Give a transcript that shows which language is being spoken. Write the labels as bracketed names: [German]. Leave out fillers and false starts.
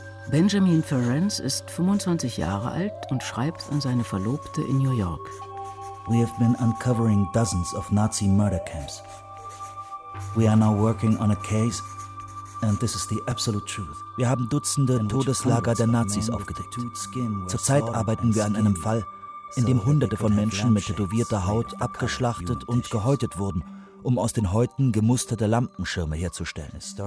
[German] Benjamin Ferenc ist 25 Jahre alt und schreibt an seine Verlobte in New York. [English] We have been uncovering dozens of Nazi murder camps. We are now working on a case, and this is the absolute truth. [German] Wir haben Dutzende Todeslager der Nazis aufgedeckt. Zurzeit arbeiten wir an einem Fall, in dem Hunderte von Menschen mit tätowierter Haut abgeschlachtet und gehäutet wurden, um aus den Häuten gemusterte Lampenschirme herzustellen.